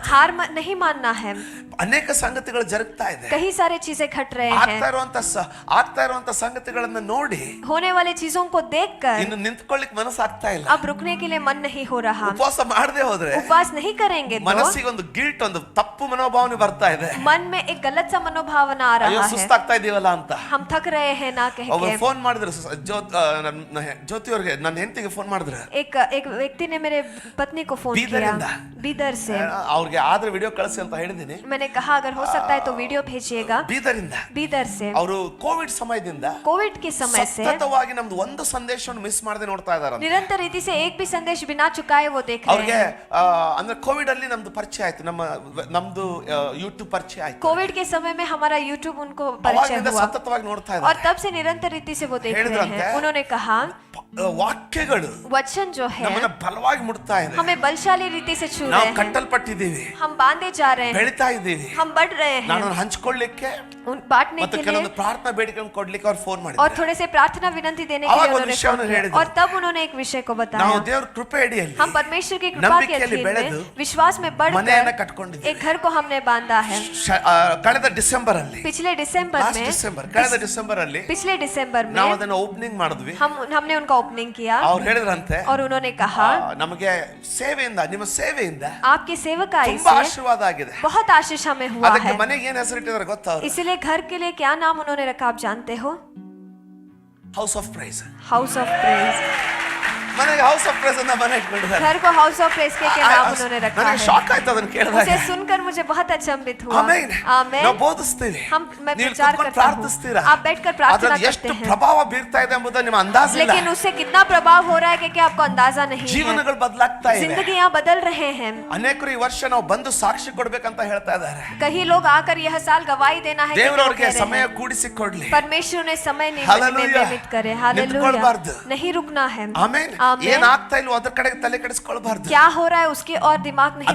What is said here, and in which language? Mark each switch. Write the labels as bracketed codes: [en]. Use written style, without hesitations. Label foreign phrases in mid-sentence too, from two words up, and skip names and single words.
[hi] हार नहीं मानना है। [kn] ಅನೇಕ ಸಂಗತಿಗಳು ಜರುಗ್ತಾ ಇದೆ. [hi] कई सारे चीजें घट रहे हैं, [kn] ಆಗ್ತಾ ಇರುವಂತ ಸಂಗತಿಗಳನ್ನ ನೋಡಿ [hi] होने वाली चीजों को देखकर [kn] ಇನ್ನು ನಿಂತ್ಕೊಳ್ಳಿಕ್ ಮನಸ್ಸಾಗ್ತಾ ಇಲ್ಲ. [hi] अब रुकने के लिए मन नहीं हो रहा। [kn] ಉಪವಾಸ ಮಾಡದೆ ಹೋದ್ರೆ [hi] उपवास नहीं करेंगे तो [kn] ಮನಸ್ಸಿಗೆ ಒಂದು ಗಿಲ್ಟ್, ಒಂದು ತಪ್ಪು ಮನೋಭಾವನೆ ಬರ್ತಾ ಇದೆ. [hi] मन में एक गलत सा मनोभावना आ [kn] ಅಯ್ಯೋ [hi] रहा है, [kn] ಸುಸ್ತಾಗ್ತಾ ಇದೀವಲ್ಲ ಅಂತ. [hi] हम थक रहे हैं ना कह [kn] ಒಬ್ಬರು [hi] के। [kn] ಫೋನ್ ಮಾಡಿದ್ರು, ಜ್ಯೋತಿ ಅವ್ರಿಗೆ, ನನ್ನ ಹೆಂಡತಿಗೆ ಫೋನ್ ಮಾಡಿದ್ರು. [hi] एक व्यक्ति ने मेरे पत्नी को फोन किया बीदर बीदर से। [kn] ಅವ್ರಿಗೆ ಆದ್ರೆ ವಿಡಿಯೋ ಕಳಿಸಿ ಅಂತ ಹೇಳಿದೀನಿ. [hi] मैंने कहा अगर हो सकता है तो वीडियो भेजिएगा। [kn] ಬೀದರಿಂದ [hi] बीदर से [kn] ಅವರು ಕೋವಿಡ್ ಸಮಯದಿಂದ [hi] कोविड के समय से [kn] ಸತತವಾಗಿ ನಮ್ದು ಒಂದು ಸಂದೇಶವನ್ನು ಮಿಸ್ ಮಾಡದೆ ನೋಡ್ತಾ ಇದಾರೆ. [hi] निरंतर रीति से एक भी संदेश बिना चुकाए वो देख रहे [kn] ಅವ್ರಿಗೆ [hi] हैं। [kn] ಅಂದ್ರೆ ಕೋವಿಡ್ ಅಲ್ಲಿ ನಮ್ದು ಪರಿಚಯ ಆಯ್ತು, ನಮ್ದು ಯೂಟ್ಯೂಬ್ ಪರಿಚಯ ಆಯ್ತು. [hi] कोविड के समय में हमारा यूट्यूब उनको परिचय [kn] ಅವಾಗಿಂದ [hi] हुआ [kn] ಸತತವಾಗಿ ನೋಡ್ತಾ [hi] और [kn] ಇದ್ದಾರೆ. [hi] तब से निरंतर रीति से वो देख रहे [kn] ಹೇಳಿದ್ರಂತೆ, [hi] हैं। उन्होंने कहा [kn] ವಾಕ್ಯಗಳು [hi] वचन जो है [kn] ನಮ್ಮನ್ನ ಬಲವಾಗಿ ಮುಟ್ತಾ ಇದೆ. [hi] हमें बलशाली रीति से छू [kn] ನಾವು [hi] रहे हैं, [kn] ಕಟ್ಟಲ್ಪಟ್ಟಿದ್ದೀವಿ, [hi] हम बांधे जा रहे हैं, [kn] ಬೆಳಿತಾ ಇದ್ದೀವಿ. [hi] हम बढ़ रहे हैं। [kn] ನಾನು ಹಂಚ್ಕೊಳ್ಳಿಕ್ಕೆ [hi] बांटने [kn] ಮತ್ತೆ [hi] के [kn] ಕೆಲವೊಂದು [hi] लिए [kn] ಪ್ರಾರ್ಥನಾ ಬೇಡಿಕೆಗಳನ್ನು ಕೊಡ್ಲಿಕ್ಕೆ ಅವ್ರು ಫೋನ್ [hi] और [kn] ಮಾಡಿದ್ರು. [hi] थोड़े से प्रार्थना विनंती देने के [kn] ಅವಾಗ [hi] लिए [kn] ಒಂದು [hi] उन्होंने [kn] ವಿಷಯವನ್ನು [hi] फोन किया। [kn] ಹೇಳಿದ್ರು. [hi] और तब उन्होंने एक विषय को [kn] ನಾವು [hi] बताया, [kn] ದೇವರ ಕೃಪೆ ಅಡಿಯಲ್ಲಿ [hi] हम परमेश्वर की कृपा के [kn] ನಂಬಿಕೆಯಲ್ಲಿ [hi] अधीन [kn] ಬೆಳೆದು [hi] में विश्वास में [kn] ಮನೆಯನ್ನ [hi] बढ़कर [kn] ಕಟ್ಕೊಂಡಿದ್ದೀವಿ. [hi] एक घर को हमने बांधा है। [kn] ಕಳೆದ ಡಿಸೆಂಬರ್ ಅಲ್ಲಿ, [hi] पिछले दिसंबर [kn] ಲಾಸ್ಟ್ [hi] में [kn] ಡಿಸೆಂಬರ್, ಕಳೆದ ಡಿಸೆಂಬರ್ ಅಲ್ಲಿ [hi] पिछले दिसंबर में [kn] ನಾವು ಅದನ್ನ ಓಪನಿಂಗ್ ಮಾಡಿದ್ವಿ. [hi] हमने उनका ओपनिंग किया [kn] ಅವ್ರು ಹೇಳಿದ್ರಂತೆ, [hi] और उन्होंने कहा [kn] ನಮಗೆ ಸೇವೆಯಿಂದ, ನಿಮ್ಮ ಸೇವೆಯಿಂದ [hi] आपकी सेवकाई [kn] ತುಂಬಾ [hi] से [kn] ಆಶೀರ್ವಾದ ಆಗಿದೆ. [hi] बहुत आशीष हमें हुआ [kn] ಅದಕ್ಕೆ [hi] है। [kn] ಮನೆಗೆ ಏನ್ ಹೆಸರಿಟ್ಟಿದ್ದಾರೆ ಗೊತ್ತಾ? [hi] इसीलिए घर के लिए क्या नाम उन्होंने रखा आप जानते हो? [kn] ಹೌಸ್ ಆಫ್ ಪ್ರೈಸ್. [hi] हाउस ऑफ प्रेज। [kn] ಮನೆಗೆ ಹೌಸ್ ಆಫ್ ಪ್ರೇಸ್ ಅಂತ ಮನೆ ಇಟ್ಕೊಂಡಿದ್ದಾರೆ. [hi] घर को हाउस ऑफ प्रेज के नाम उन्होंने रखा [kn] ನನಗೆ [hi] है। [kn] ಶಾಕ್ ಆಯ್ತು ಅದನ್ನ ಕೇಳಿದಾಗ. [hi] उसे सुनकर मुझे बहुत अचंभित हुआ। [kn] ಆಮೆನ್. [hi] आमेन। [kn] ನಾವು ಬೋಧಿಸ್ತೀವಿ, [hi] मैं [kn] ನೀವು [hi] प्रचार [kn] ಕೂತ್ಕೊಂಡು [hi] करता हूँ, [kn] ಪ್ರಾರ್ಥಿಸ್ತೀರಾ, [hi] आप बैठकर प्रार्थना [kn] ಅದ್ರಲ್ಲಿ [hi] करते [kn] ಎಷ್ಟು [hi] हैं, [kn] ಪ್ರಭಾವ ಬೀರ್ತಾ ಇದೆ ಎಂಬುದನ್ನು ನಿಮ್ಮ ಅಂದಾಜಿಲ್ಲ. [hi] लेकिन उससे कितना प्रभाव हो रहा है कि आपको अंदाजा नहीं है। [kn] ಜೀವನಗಳು ಬದಲಾಗ್ತಾ ಇವೆ. [hi] जिंदगियां बदल रहे हैं। [kn] ಅನೇಕರು ಈ ವರ್ಷ ನಾವು ಬಂದು ಸಾಕ್ಷಿ ಕೊಡ್ಬೇಕಂತ ಹೇಳ್ತಾ ಇದ್ದಾರೆ. [hi] कई लोग आकर यह साल गवाही देना है कि वो [kn] ದೇವರವರಿಗೆ [hi] कह रहे [kn] ಸಮಯ [hi] हैं। [kn] ಕೂಡಿಸಿ ಕೊಡ್ಲಿ. [hi] परमेश्वर ने समय हालेलुया। नियमित करे। हालेलुया। [kn] ನಿಂತ್ಕೊಳ್ಬಾರ್ದು. [hi] नहीं रुकना है। [kn] ಆಮೆನ್. [hi] आमेन। [kn] ಏನ್ ಆಗ್ತಾ ಇಲ್ವೋ ಅದ್ರ ಕಡೆಗೆ ತಲೆ ಕೆಡಿಸ್ಕೊಳ್ಬಾರ್ದು. [hi] क्या हो रहा है उसकी और दिमाग नहीं